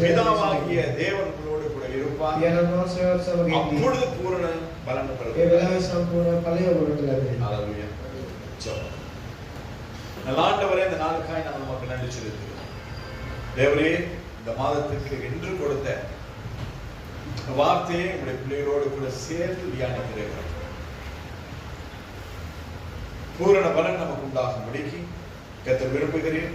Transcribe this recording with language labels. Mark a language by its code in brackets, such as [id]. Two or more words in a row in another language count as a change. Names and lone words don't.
[ta] பிதாவாகிய தேவன் உங்களோடு கூட இருப்பார். [si] පියාණන් වහන්සේවත් සමග ඉන්නේ. [ta] அப்பொழுது பூரண பலன் [si] ඒ [ta] உங்களுக்கு [si] වෙලාවේ සම්පූර්ණ ඵලය ඔබට ලැබෙනවා. [ta] ஹalleluya. ஜெபம். நல்ல ஆண்டவரே, இந்த நாளுக்காய் நான் உமக்கு நன்றி செலுத்துகிறேன். தேவரே, இந்த மாதத்துக்கு என்று கொடுத்த வார்த்தையை உங்களுடைய பிள்ளைகளோடு கூட சேர்த்து தியானிக்கிறேன். பூரண பலன் நமக்கு உண்டாகும்படிக்கு கர்த்தர் விரும்புகிறேன்.